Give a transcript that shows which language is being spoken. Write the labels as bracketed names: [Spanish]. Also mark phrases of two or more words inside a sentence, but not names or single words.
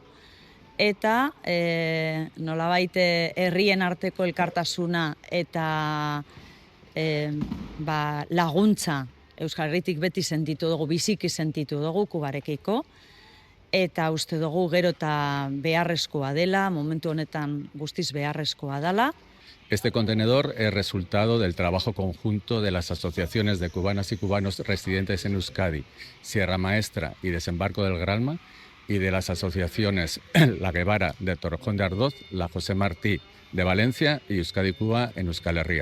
[Basque] Eta nolabait herrien arteko elkartasuna eta laguntza Euskal Herritik beti sentitu dugu, biziki sentitu dugu Kubarekiko, eta uste dugu gero eta beharrezkoa dela, momentu honetan guztiz beharrezkoa dela. [Spanish] Este contenedor es resultado del trabajo conjunto de las asociaciones de cubanas y cubanos residentes en Euskadi, Sierra Maestra y Desembarco del Granma, y de las asociaciones La Guevara de Torrejón de Ardoz, La José Martí de Valencia y Euskadi Cuba en Euskal Herria.